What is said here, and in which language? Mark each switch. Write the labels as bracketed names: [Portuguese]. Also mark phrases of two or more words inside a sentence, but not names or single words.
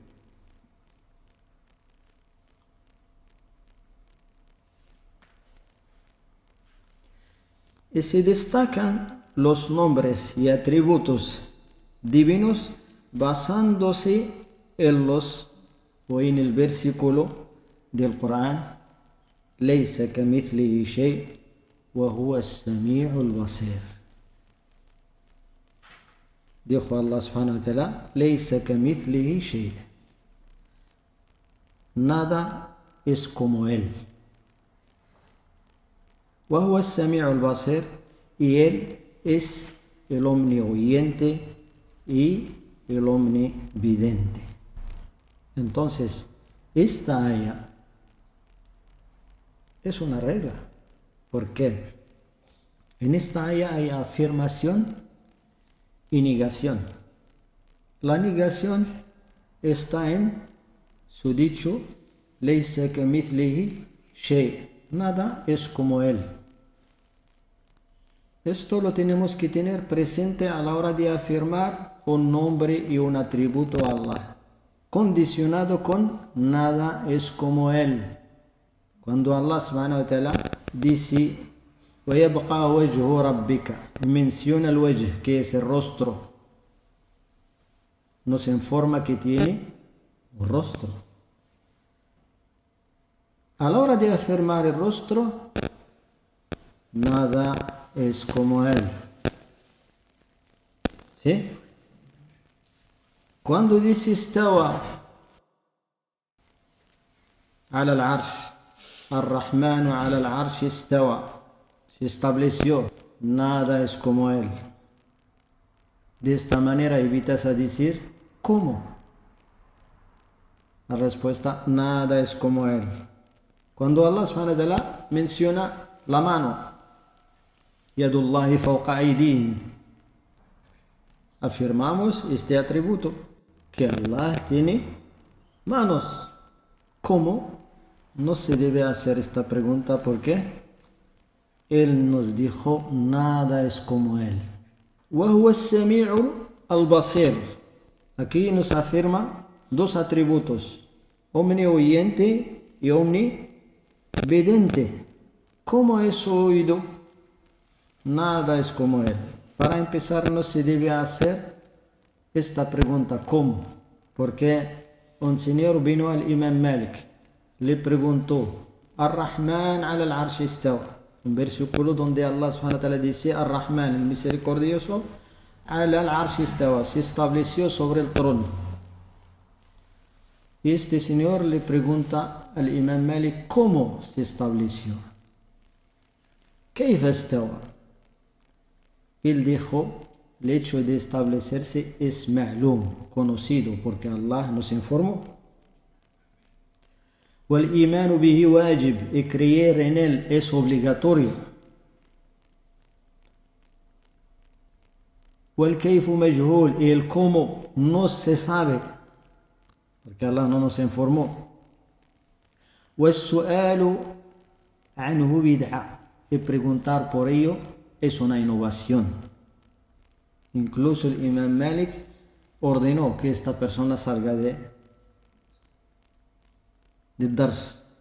[Spanish] Y se destacan los nombres y atributos divinos basándose en en el versículo del Corán: [Arabic] ليس كمثله شيء وهو السميع البصير. [Spanish] Dijo Allah [Arabic] سبحانه وتعالى: ليس كمثله شيء. [Spanish] Nada es como él. [Arabic] وهو السميع البصير, [Spanish] y él es el omnioyente y el omnividente. Entonces, esta ayah es una regla. ¿Por qué? En esta ayah hay afirmación y negación. La negación está en su dicho: [Arabic] ليس كمثله شيء. [Spanish] Nada es como él. Esto lo tenemos que tener presente a la hora de afirmar un nombre y un atributo a Allah, condicionado con nada es como él. Cuando Allah [Arabic] سبحانه وتعالى [Spanish] dice [Arabic] وَيَبْقَى وَجْهُ رَبِّكَ, [Spanish] menciona el wajh, que es el rostro, nos informa que tiene un rostro. A la hora de afirmar el rostro, nada es como él. ¿Sí? Cuando dice [Arabic] استوى على العرش, الرحمن على العرش استوى, [Spanish] se estableció, nada es como él. De esta manera evitas a decir ¿cómo? La respuesta: nada es como él. Cuando Allah [Arabic] سبحانه وتعالى [Spanish] menciona la mano, [Arabic] يد الله فوق أيديهم, [Spanish] afirmamos este atributo, que Allah tiene manos. ¿Cómo? No se debe hacer esta pregunta porque Él nos dijo nada es como Él. [Arabic] وَهُوَ السَّمِيعُ الْبَصِيرُ. [Spanish] Aquí nos afirma dos atributos: omnioyente y omnividente. ¿Cómo es su oído? Nada es como él. Para empezar, no se debe hacer esta pregunta ¿cómo? Porque un señor vino al Imam Malik, le preguntó: [Arabic] الرحمن على العرش استوى, [Spanish] un versículo donde Allah [Arabic] سبحانه وتعالى [Spanish] dice: Ar-Rahman, el misericordioso, [Arabic] على العرش استوى, [Spanish] se estableció sobre el trono. Y este señor le pregunta al Imam Malik: ¿cómo se estableció? [Arabic] ¿كيف استوى? [Spanish] Él dijo: el hecho de establecerse es ma'lum, conocido, porque Allah nos informó. [Arabic] وَالْإِيمَانُ بِهِ wajib, [Spanish] y creer en él es obligatorio. [Arabic] وَالْكَيْفُ مَجْهُول, [Spanish] y el cómo no se sabe, porque Allah no nos informó. [Arabic] وَالسُّؤَالُ عَنْهُ بِدْعَةٌ, [Spanish] y preguntar por ello es una innovación. Incluso el Imam Malik ordenó que esta persona salga de Dars.